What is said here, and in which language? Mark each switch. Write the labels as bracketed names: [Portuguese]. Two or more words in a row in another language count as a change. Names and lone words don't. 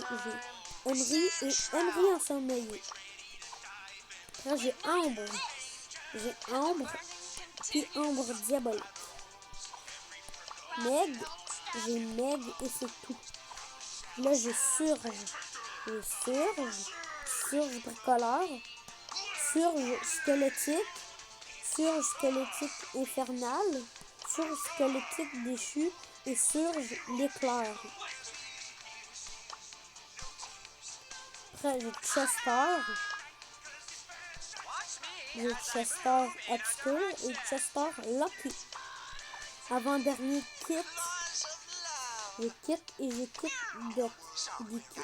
[French] J'ai Emery et Emery ensommeillé. Après, j'ai Ambre. J'ai Ambre. Puis Ambre Diabolique. Meg. J'ai Meg et c'est tout. Là, j'ai Surge. J'ai Surge. Surge bricoleur. Surge squelettique. Surge squelettique infernal. Surge squelettique déchu. Et Surge l'éclair. Après, j'ai Chester. J'ai Chester Obscure et Chester Lucky. Avant-dernier kit. J'ai kit et j'ai kit de kit.